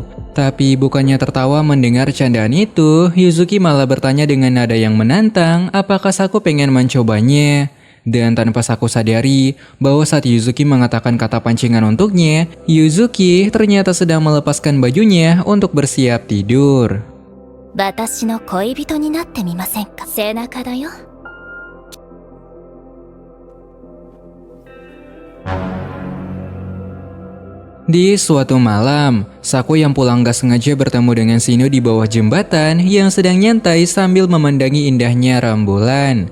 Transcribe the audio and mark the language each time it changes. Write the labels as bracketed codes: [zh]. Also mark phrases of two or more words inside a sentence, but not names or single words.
[id] Tapi bukannya tertawa mendengar candaan itu, Yuzuki malah bertanya dengan nada yang menantang apakah Saku pengen mencobanya. Dan tanpa Saku sadari bahwa saat Yuzuki mengatakan kata pancingan untuknya, Yuzuki ternyata sedang melepaskan bajunya untuk bersiap tidur. [ja] 私の恋人になってみませんか？背中だよ。 [id] Di suatu malam, Saku yang pulang gak sengaja bertemu dengan Shino di bawah jembatan yang sedang nyantai sambil memandangi indahnya rembulan.